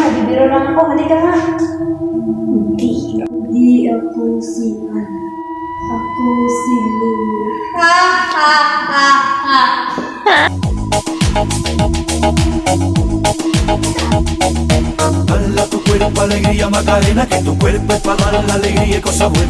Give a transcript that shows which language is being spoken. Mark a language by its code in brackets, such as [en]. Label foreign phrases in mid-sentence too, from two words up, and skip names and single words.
[tl] Biro lang ako, halika nga. Hindi ako si Ako si Lily. [es] Dale a tu cuerpo alegría Macarena, que tu cuerpo es para dar la alegría y cosas buenas.